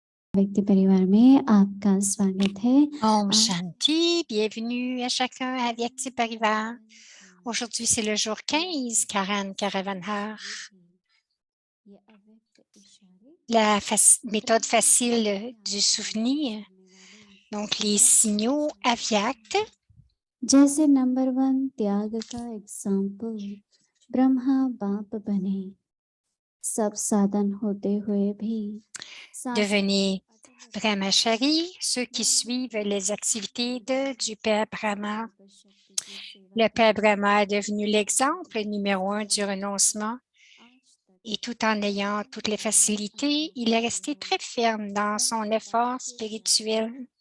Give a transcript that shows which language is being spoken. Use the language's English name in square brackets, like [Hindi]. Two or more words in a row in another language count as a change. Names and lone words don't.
[Hindi] व्यक्ति परिवार में आपका स्वागत है। Om Shanti, [French] bienvenue à chacun à Vyakti Parivar. Aujourd'hui, c'est le jour 15, Karan Karavanhar. La méthode facile du souvenir, donc les signaux avyakts. [Hindi] जैसे नंबर 1 त्याग का एग्जाम्पल ब्रह्मा बाप बने सब साधन होते हुए भी [French] Devenez Brahmachari, ceux qui suivent les activités du Père Brahma. Le Père Brahma est devenu l'exemple numéro 1 du renoncement. Et tout en ayant toutes les facilités, il est resté très ferme dans son effort spirituel.